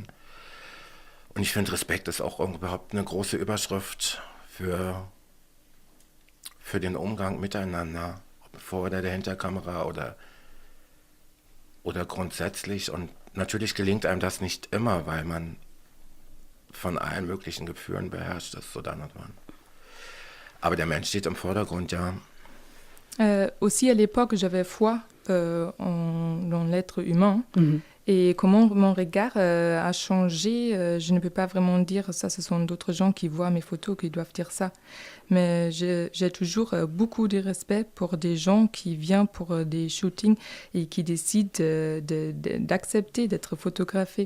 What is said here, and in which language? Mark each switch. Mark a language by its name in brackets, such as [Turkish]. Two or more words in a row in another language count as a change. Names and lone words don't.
[German] Und ich finde, Respekt ist auch überhaupt eine große Überschrift für den Umgang miteinander, ob vor oder dahinter Kamera oder grundsätzlich. Und natürlich gelingt einem das nicht immer, weil man von allen möglichen Gefühlen beherrscht ist, so dann und wann. Aber der Mensch steht im Vordergrund, ja. [French] Aussi à l'époque, j'avais foi dans l'être humain. Et comment mon regard a changé, je ne peux pas vraiment dire ça, ce sont d'autres gens qui voient mes photos qui doivent dire ça. Mais j'ai toujours beaucoup de respect pour des gens qui viennent pour des shootings et qui décident d'accepter d'être photographiés.